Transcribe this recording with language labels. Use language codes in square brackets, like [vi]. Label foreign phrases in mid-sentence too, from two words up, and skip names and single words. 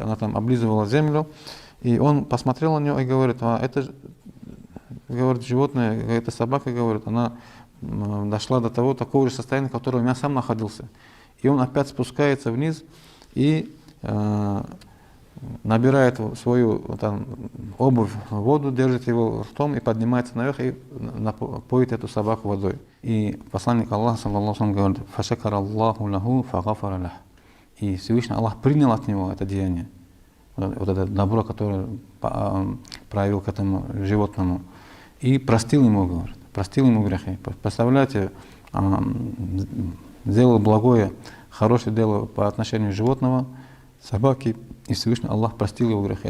[ru] Она там облизывала землю, и он посмотрел на нее и говорит: это, говорит, животное, эта собака, говорит, она дошла до такого же состояния, в котором я сам находился. И он опять спускается вниз и набирает свою там обувь, воду, держит его ртом и поднимается наверх и поит эту собаку водой. И посланник Аллаха, [ar] صلى الله عليه وسلم, [ru] говорит: [ar] «فشكر الله له فغفر له». [ru] И Всевышний Аллах принял от него это деяние, вот это добро, которое проявил к этому животному. и простил ему, говорит, простил ему грехи. Представляете, сделал благое, хорошее дело по отношению животного, собаки, и Всевышний Аллах простил его грехи.